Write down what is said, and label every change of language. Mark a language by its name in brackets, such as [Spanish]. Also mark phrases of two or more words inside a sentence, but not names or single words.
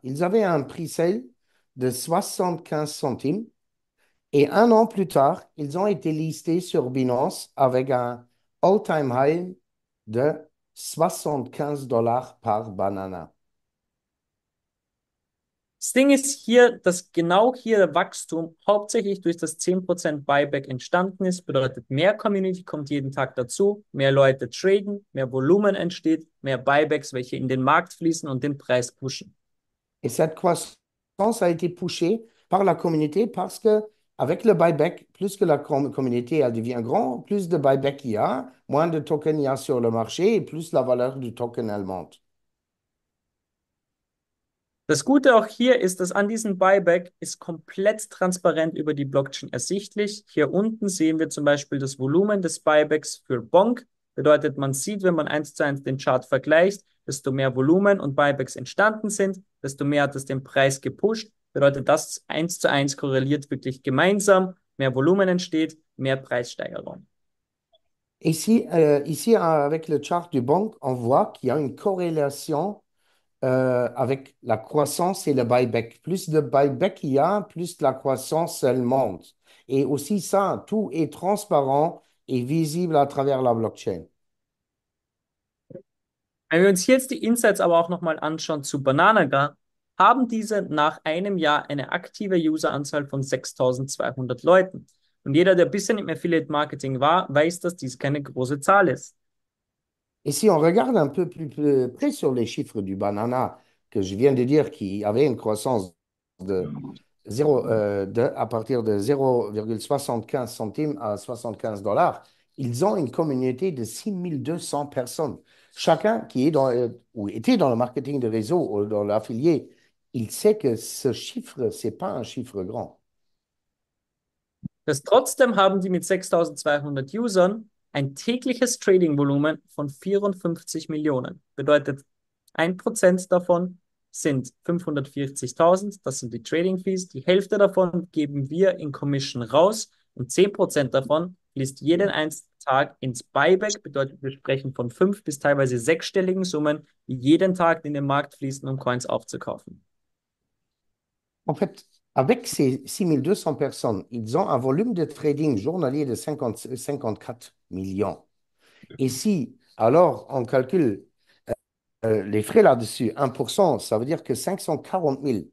[French] Ils avaient un pre-sale de 75 centimes et un an plus tard, ils ont été listés sur Binance avec un [English] all-time high [French] de 75 dollars par Banana. [German] Das Ding ist hier, dass genau hier der Wachstum hauptsächlich durch das 10% Buyback entstanden ist. Bedeutet, mehr Community kommt jeden Tag dazu, mehr Leute traden, mehr Volumen entsteht, mehr Buybacks, welche in den Markt fließen und den Preis pushen. [French] Et cette croissance a été poussée par la communauté parce que avec le buyback, plus que la communauté elle devient grande, plus de buyback il y a, moins de tokens il y a sur le marché et plus la valeur du token elle monte. [German] Das Gute auch hier ist, dass an diesem Buyback ist komplett transparent über die Blockchain ersichtlich. Hier unten sehen wir zum Beispiel das Volumen des Buybacks für Bonk. Bedeutet, man sieht, wenn man 1:1 den Chart vergleicht, desto mehr Volumen und Buybacks entstanden sind, desto mehr hat es den Preis gepusht. Bedeutet, das 1:1 korreliert wirklich gemeinsam. Mehr Volumen entsteht, mehr Preissteigerung. [French] Ici, avec le chart du banque, on voit qu'il y a une corrélation avec la croissance et le buyback. Plus de buyback il y a, plus la croissance, elle monte. Et aussi ça, tout est transparent et visible à travers la blockchain. [German] Wenn wir uns hier jetzt die Insights aber auch nochmal anschauen zu Bananaga, haben diese nach einem Jahr eine aktive Useranzahl von 6.200 Leuten. Und jeder, der ein bisschen im [English] Affiliate Marketing [German] war, weiß, dass dies keine große Zahl ist. [French] Et si on regarde un peu plus près sur les chiffres du banana que je viens de dire, qui avait une croissance de à partir de 0,75 centimes à 75 dollars, ils ont une communauté de 6200 personnes. Chacun qui est ou était dans le marketing de réseau ou dans l'affilié, il sait que ce chiffre, c'est pas un chiffre grand. [German] Das trotzdem haben die mit 6200 Usern ein tägliches Trading-Volumen von 54 Millionen. Bedeutet, 1% davon sind 540.000, das sind die [English] Trading Fees. [German] Die Hälfte davon geben wir in Commission raus und 10% davon fließt jeden einzelnen Tag ins Buyback. Bedeutet, wir sprechen von 5 bis teilweise sechsstelligen Summen, die jeden Tag in den Markt fließen, um Coins aufzukaufen. [French] En fait, avec ces 6200 personnes, ils ont un volume de trading journalier de 54 millions. Et si, alors, on calcule les frais là-dessus, 1%, ça veut dire que 540 000.